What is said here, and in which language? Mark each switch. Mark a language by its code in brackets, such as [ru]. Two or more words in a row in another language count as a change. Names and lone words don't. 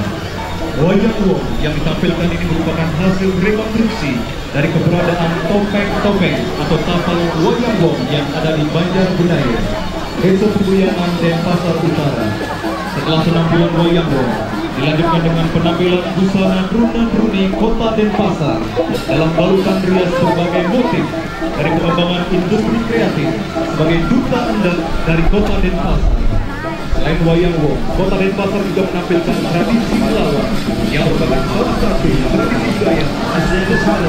[id] Wayang Wong yang ditampilkan ini merupakan hasil rekonstruksi dari keberadaan topeng-topeng atau tapal Wayang Wong yang ada di Banjarbunair, Desa Pembuyaan, Denpasar Utara. Setelah penampilan Wayang Wong, dilanjutkan dengan penampilan busana runa-runi Kota Denpasar dalam balutan rias berbagai motif dari pengembangan industri kreatif sebagai duta endek dari Kota Denpasar. Selain Wayang Wong, Kota Denpasar juga menampilkan tradisi melawan yang merupakan salah satu tradisi budaya asli Nusantara.